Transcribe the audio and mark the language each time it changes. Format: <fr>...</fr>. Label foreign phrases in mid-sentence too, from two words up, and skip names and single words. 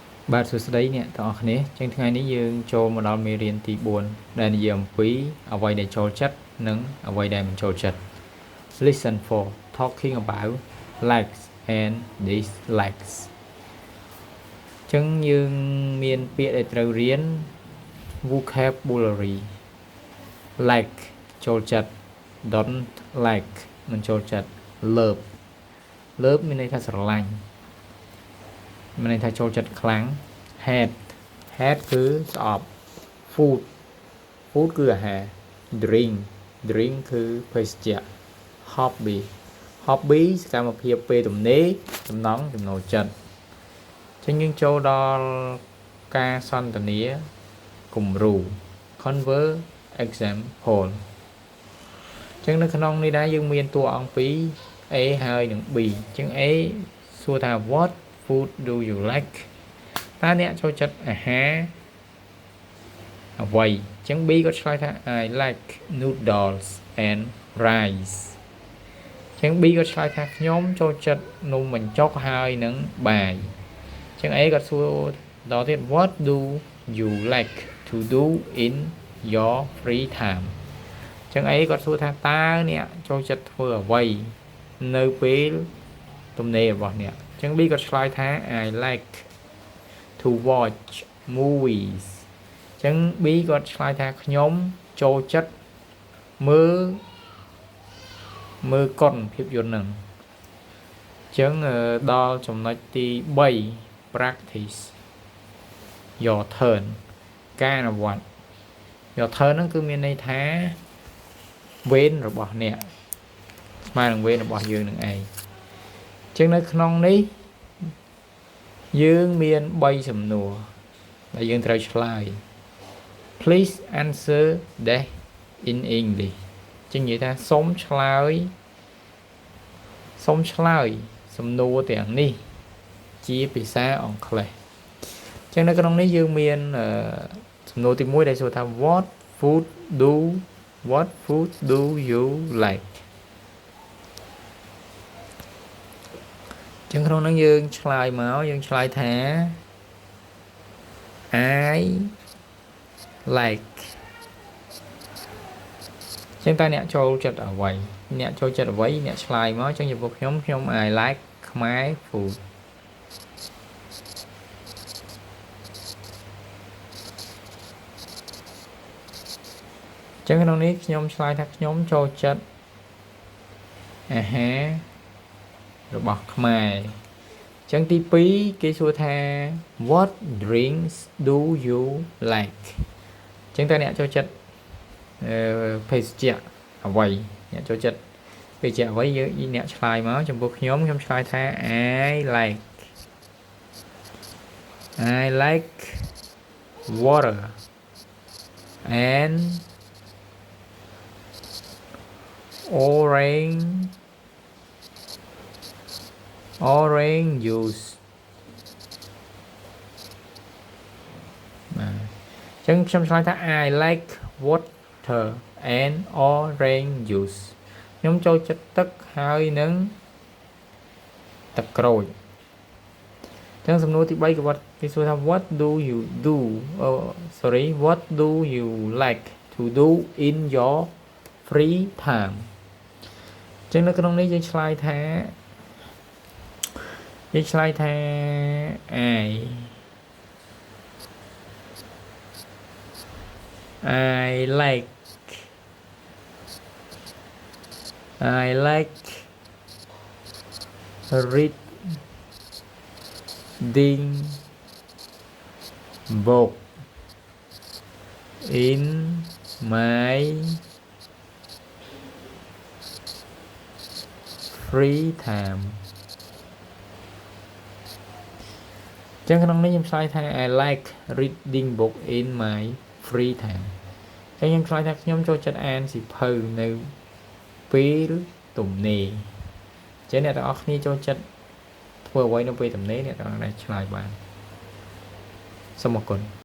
<km>បាទសួស្តីអ្នកទាំងអស់គ្នាចឹងថ្ងៃនេះយើងចូលមកដល់មេរៀន ទី4ដែលនិយាយអំពីអ្វីដែលចូលចិត្តនិងអ្វីដែលមិនចូលចិត្ត</km> <en>Listen for talking about likes and dislikes</en> <km>ចឹងយើងមានពាក្យដែលត្រូវរៀន</km> <en>vocabulary like</en> <km>ចូលចិត្ត</km> <en>don't like</en> <km>មិនចូលចិត្ត love មានន័យថាស្រឡាញ់មានន័យថាចូលចិត្តខ្លាំង hate គឺស្អប់ food គឺអាហារ drink គឺភេសជ្ជៈ hobby សកម្មភាពពេលទំនេរចំណង់ចំណូលចិត្តចឹងយើងចូលដល់ការសន្ទនាគំរូ</km> <en>converse example</en> <km>ចឹងនៅក្នុងនេះដែរយើងមានតួអង្គពីរ A ហើយនិង B ចឹង A សួរថា</km> <en>what food do you like</en> <km>តើអ្នកចូលចិត្តអា ហារអ្វីចឹង B ក៏ឆ្លើយថា</km> <en>I like noodles and rice</en> <km>ចឹង B ក៏ឆ្លើយថាខ្ញុំ ចូលចិត្តនំបញ្ចុកហើយនិងបាយចឹង A ក៏សួរដល់ទៀត</km> <en>what do you like to do in your free time</en> <km>ចឹង A ក៏សួរថាតើអ្នកចូលចិត្តធ្វើអ្វីនៅពេលទំនេររបស់អ្នកចឹង B ក៏ឆ្លើយថា</km> <en>I like to watch movies</en> <km>ចឹង B ក៏ឆ្លើយថាខ្ញុំចូលចិត្ត មើលកុនភាពយន្តហ្នឹងចឹងដល់ចំណុចទី3</km> <en>practice your turn</en> <km>ការអនុវត្ត</km> <en>your turn</en> <km>ហ្នឹងគឺមានន័យថាវេនរបស់អ្នកស្មើនឹងវេនរបស់យើងនឹងឯងចឹងនៅក្នុងនេះ យើងមាន3សំណួរដែលយើងត្រូវឆ្លើយ</km> <en>Please answer that in English</en> <km>ចឹងនិយាយថាសូមឆ្លើយ សំណួរទាំងនេះជាភាសាអង់គ្លេសចឹងនៅក្នុងនេះយើងមានសំណួរទី1ដែលសួរថា</km> <en>What food do you like</en> <km>ចឹងក្នុងនោះយើងឆ្លើយមកយើងឆ្លើយថា</km> <en>I like</en> <km>ចឹងតើអ្នកចូលចិត្តអ្វីអ្នកឆ្លើយមកចឹងចំពោះខ្ញុំ</km> <en>I like</en> <km>ខ្មែរ food ចឹងក្នុងនេះខ្ញុំឆ្លើយថាខ្ញុំចូលចិត្តអាហារ របស់ខ្មែរចឹងទី2គេសួរថា</km> <en>What drinks do you like</en> <km>ចឹងតើអ្នកចូលចិត្តភេសជ្ជៈអ្វីអ្នកចូលចិត្តភេសជ្ជៈអ្វីយើងអ្នកឆ្លើយមកចំពោះខ្ញុំឆ្លើយថា</km> <en>I like water and orange juice</en> <km>ចឹងខ្ញុំឆ្លើយថា</km> <en>I like water and orange juice</en> <km>ខ្ញុំចូលចិត្តទឹកហើយនឹងទឹកក្រូចចឹងសំណួរទី3គេសួរថា</km> <en>What do you like to do in your free time</en> <km>ចឹងនៅក្នុងនេះយើងឆ្លើយថា</km> <en>I like reading book in my free time</en> <km>ចឹងក្នុងនេះខ្ញុំឆ្លើយថា</km> <en>I like reading book in my free time</en> <km>ចឹងខ្ញុំឆ្លើយថាខ្ញុំចូលចិត្តអានសៀវភៅនៅពេលទំនេរចឹងអ្នកទាំងអស់គ្នាចូលចិត្តធ្វើអ្វីនៅពេលទំនេរអ្នកទាំងអស់គ្នាឆ្លើយបានសូមអរគុណ</km>